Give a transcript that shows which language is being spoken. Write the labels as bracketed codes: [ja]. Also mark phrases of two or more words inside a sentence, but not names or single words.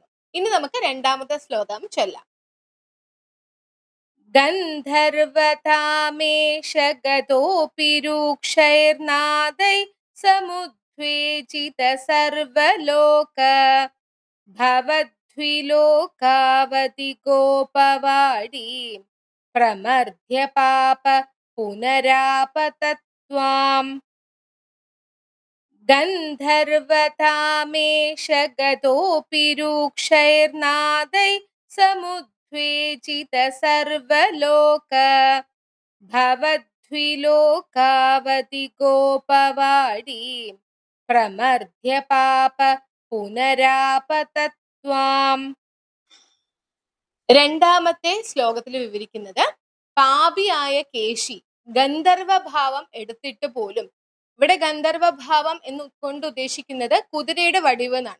[ml] ഇനി നമുക്ക് 2ാമത്തെ ശ്ലോകം ചൊല്ലാം. [sa] ഗന്ധർവതാമേഷ ഗതോപി രൂക്ഷൈർനാദൈ സമുദ്വേജിത സർവലോക ഭവദ്വിലോകാവതി ഗോപവാടീം പ്രമർദ്ധ്യ പാപ പുനരാപതത് त्वाम् गन्धर्वतामेष गतोऽपि रूक्षैर्नादै समुद्वेजित सर्वलोक भवद्विलोकावति गोपवाडी प्रमर्द्य पाप പുനരാപതത്വാം. [ml] രണ്ടാമത്തെ ശ്ലോകത്തിൽ വിവരിക്കുന്നത് പാപിയായ കേശി ഗന്ധർവഭാവം എടുത്തിട്ട് പോലും, ഇവിടെ ഗന്ധർവഭാവം എന്ന് കൊണ്ട് ഉദ്ദേശിക്കുന്നത് കുതിരയുടെ വടിവ് എന്നാണ്.